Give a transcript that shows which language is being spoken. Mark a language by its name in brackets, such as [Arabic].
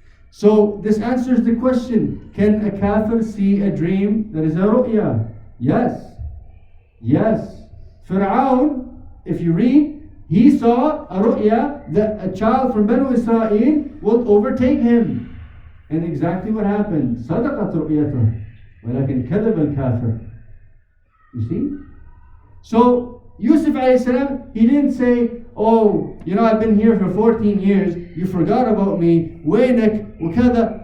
[English] So this answers the question, can a kafir see a dream that is a ru'ya? Yes. Yes. Fir'aun, if you read, he saw a ru'ya that a child from Banu Israel will overtake him. And exactly what happened. [Arabic] صدقت رؤيته ولكن كذب الكافر. [English] You see? So Yousuf alayhi salam, he didn't say, oh, I've been here for 14 years, you forgot about me, [Arabic] وينك وكذا.